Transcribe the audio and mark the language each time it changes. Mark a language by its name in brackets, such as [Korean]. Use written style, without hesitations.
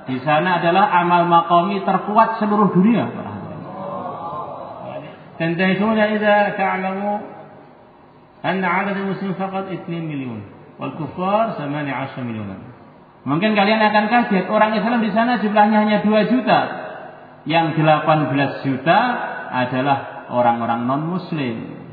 [Indonesian] Di sana adalah amal maqami terkuat seluruh dunia. [Arabic] تندهشون اذا تعلموا ان عدد المسلمين فقط 2 مليون والكفار 18 مليون. [Indonesian] Mungkin kalian akan kaget, orang Islam di sana jumlahnya hanya 2 juta. Yang 18 juta adalah orang-orang non-muslim.